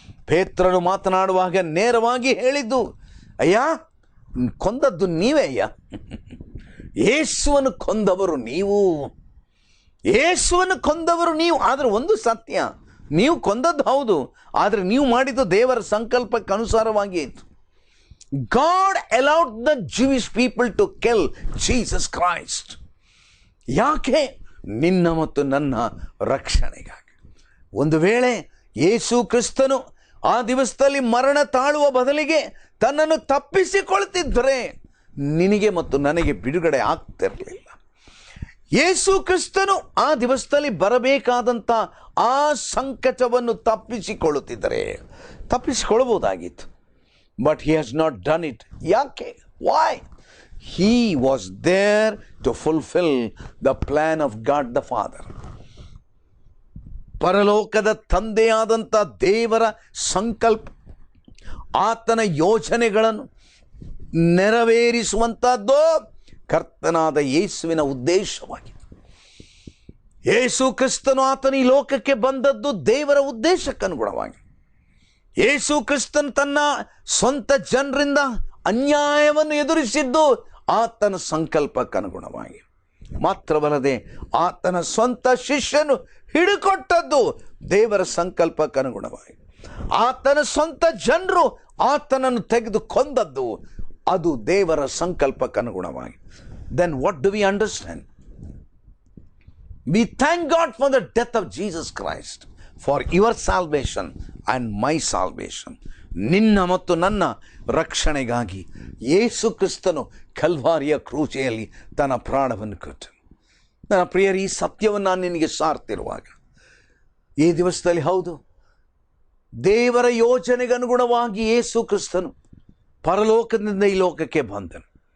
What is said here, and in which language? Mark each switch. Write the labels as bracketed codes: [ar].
[kn] ಪೇತ್ರನು ಮಾತನಾಡುವಾಗ ನೇರವಾಗಿ ಹೇಳಿದ್ದು, ಅಯ್ಯ, ಕೊಂದದ್ದು ನೀವೇ ಅಯ್ಯ, ಯೇಸುವನ್ನು ಕೊಂದವರು ನೀವು, ಯೇಸುವನ್ನು ಕೊಂದವರು ನೀವು. ಆದರೆ ಒಂದು ಸತ್ಯ, ನೀವು ಕೊಂದದ್ದು ಹೌದು, ಆದರೆ ನೀವು ಮಾಡಿದ್ದು ದೇವರ ಸಂಕಲ್ಪಕ್ಕೆ ಅನುಸಾರವಾಗಿ ಇತ್ತು. [en] God allowed the Jewish people to kill Jesus Christ. [kn] ಯಾಕೆ? ನಿನ್ನ ಮತ್ತು ನನ್ನ ರಕ್ಷಣೆಗಾಗಿ. ಒಂದು ವೇಳೆ ಯೇಸು ಕ್ರಿಸ್ತನು ಆ ದಿವಸದಲ್ಲಿ ಮರಣ ತಾಳುವ ಬದಲಿಗೆ ತನ್ನನ್ನು ತಪ್ಪಿಸಿಕೊಳ್ತಿದ್ದರೆ ನಿನಗೆ ಮತ್ತು ನನಗೆ ಬಿಡುಗಡೆ ಆಗ್ತಿರಲಿಲ್ಲ. ಯೇಸು ಕ್ರಿಸ್ತನು ಆ ದಿವಸದಲ್ಲಿ ಬರಬೇಕಾದಂಥ ಆ ಸಂಕಟವನ್ನು ತಪ್ಪಿಸಿಕೊಳ್ಳಬಹುದಾಗಿತ್ತು. [en] But he has not done it. [kn] ಯಾಕೆ? [en] Why? He was there to fulfill the plan of God the Father. [kn] ಪರಲೋಕದ ತಂದೆಯಾದಂಥ ದೇವರ ಸಂಕಲ್ಪ, ಆತನ ಯೋಜನೆಗಳನ್ನು ನೆರವೇರಿಸುವಂಥದ್ದು ಕರ್ತನಾದ ಯೇಸುವಿನ ಉದ್ದೇಶವಾಗಿದೆ. ಯೇಸು ಕ್ರಿಸ್ತನು ಆತನ ಈ ಲೋಕಕ್ಕೆ ಬಂದದ್ದು ದೇವರ ಉದ್ದೇಶಕ್ಕನುಗುಣವಾಗಿ. ಯೇಸು ಕ್ರಿಸ್ತನು ತನ್ನ ಸ್ವಂತ ಜನರಿಂದ ಅನ್ಯಾಯವನ್ನು ಎದುರಿಸಿದ್ದು ಆತನ ಸಂಕಲ್ಪಕ್ಕನುಗುಣವಾಗಿ. ಮಾತ್ರವಲ್ಲದೆ ಆತನ ಸ್ವಂತ ಶಿಷ್ಯನು ಹಿಡಿಕೊಟ್ಟದ್ದು ದೇವರ ಸಂಕಲ್ಪಕ್ಕನುಗುಣವಾಗಿ. ಆತನ ಸ್ವಂತ ಜನರು ಆತನನ್ನು ತೆಗೆದು ಕೊಂದದ್ದು ಅದು ದೇವರ ಸಂಕಲ್ಪಕ್ಕನುಗುಣವಾಗಿ. [en] Then what do we understand? We thank God for the death of Jesus Christ, for your salvation and my salvation. [kn] ನಿನ್ನ ಮತ್ತು ನನ್ನ ರಕ್ಷಣೆಗಾಗಿ ಯೇಸು ಕ್ರಿಸ್ತನು ಕಲ್ವಾರಿಯ ಕ್ರೂಜೆಯಲ್ಲಿ ತನ್ನ ಪ್ರಾಣವನ್ನು ಕೊಟ್ಟನು. ನನ್ನ ಪ್ರಿಯರ, ಈ ಸತ್ಯವನ್ನು ನಾನು ನಿನಗೆ ಸಾರ್ತಿರುವಾಗ ಈ ದಿವಸದಲ್ಲಿ ಹೌದು, ದೇವರ ಯೋಜನೆಗೆ ಅನುಗುಣವಾಗಿ ಯೇಸು ಕ್ರಿಸ್ತನು ಪರಲೋಕದಿಂದ ಈ ಲೋಕಕ್ಕೆ ಬಂದನು.